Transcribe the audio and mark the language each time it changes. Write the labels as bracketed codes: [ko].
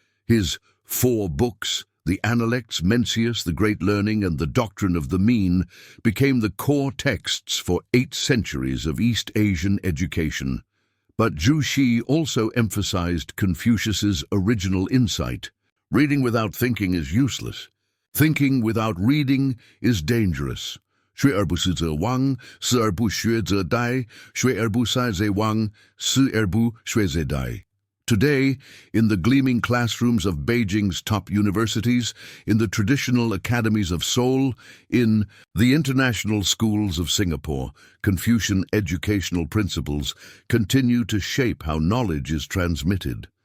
[en] His 4 books, the Analects, Mencius, the Great Learning, and the Doctrine of the Mean, became the core texts for 8 centuries of East Asian education. But Zhu Xi also emphasized Confucius's original insight. Reading without thinking is useless. Thinking without reading is dangerous. [zh] 学而不思则罔，思而不学则殆，学而不思则罔，思而不学则殆. [en] Today, in the gleaming classrooms of Beijing's top universities, in the traditional academies of Seoul, in the international schools of Singapore, Confucian educational principles continue to shape how knowledge is transmitted.